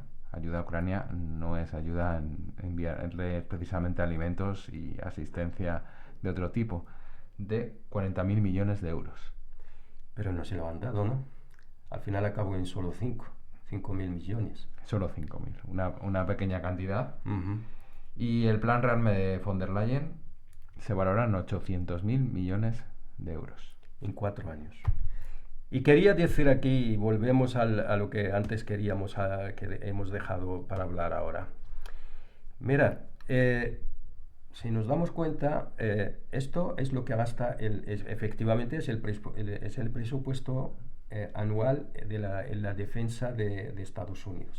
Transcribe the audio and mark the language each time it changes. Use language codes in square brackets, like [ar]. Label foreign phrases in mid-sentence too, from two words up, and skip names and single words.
[es] Ayuda a Ucrania no es ayuda en enviarle precisamente alimentos y asistencia de otro tipo, de 40.000 millones de euros. Pero no se lo han dado, ¿no? Al final acabó en solo 5.000 millones. Solo 5.000, una pequeña cantidad. Y el plan Realme de von der Leyen se valora en 800.000 millones de euros. En 4 años. Y quería decir aquí, volvemos a lo que antes queríamos, que hemos dejado para hablar ahora. Mira, si nos damos cuenta, esto es lo que gasta, efectivamente es el presupuesto anual en la defensa de Estados Unidos.